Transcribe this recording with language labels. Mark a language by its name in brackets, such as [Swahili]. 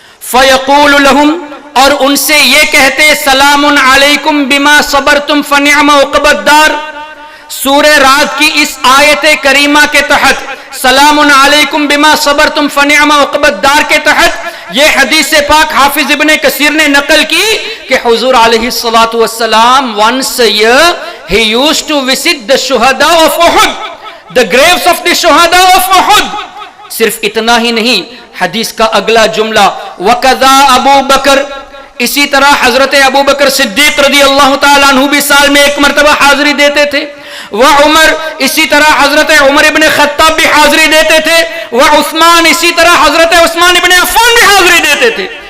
[Arabic] فیقول لہم، [Urdu] اور ان سے یہ کہتے، [Arabic] سلام علیکم بما صبرتم فنعم عقبی الدار. [Urdu] سورہ رعد کی اس آیت کریمہ کے تحت [Arabic] سلام علیکم بما صبرتم فنعم عقبی الدار [Urdu] کے تحت یہ حدیث پاک حافظ ابن کثیر نے نقل کی کہ حضور علیہ الصلوۃ والسلام [English] once a year he used to visit the shuhada of Uhud, the graves of the shuhada of Uhud. [Urdu] صرف اتنا ہی نہیں، حدیث کا اگلا جملہ [Arabic] وَقَذَا ابو بکر، [Urdu] اسی طرح حضرت ابو بکر صدیق رضی اللہ تعالیٰ عنہ بھی سال میں ایک مرتبہ حاضری دیتے تھے، وعمر، اسی طرح حضرت عمر ابن خطاب بھی حاضری دیتے تھے، وعثمان، اسی طرح حضرت عثمان ابن عفان بھی حاضری دیتے تھے.